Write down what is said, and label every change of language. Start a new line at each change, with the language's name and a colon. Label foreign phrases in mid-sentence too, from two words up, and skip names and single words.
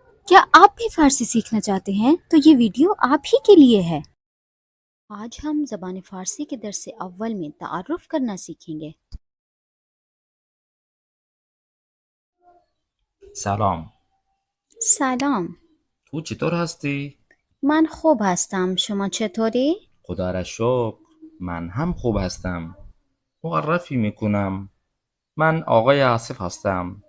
Hindi: क्या आप भी फारसी सीखना चाहते हैं तो ये वीडियो आप ही के लिए है। आज हम ज़बान फ़ारसी के दर्स अव्वल में तारुफ करना सीखेंगे।
Persian: سلام. سلام. تو چطور هستی؟ من خوب هستم. شما چطوری؟ خدا را شکر. من هم خوب هستم. معرفی میکنم. من آقای آصف هستم.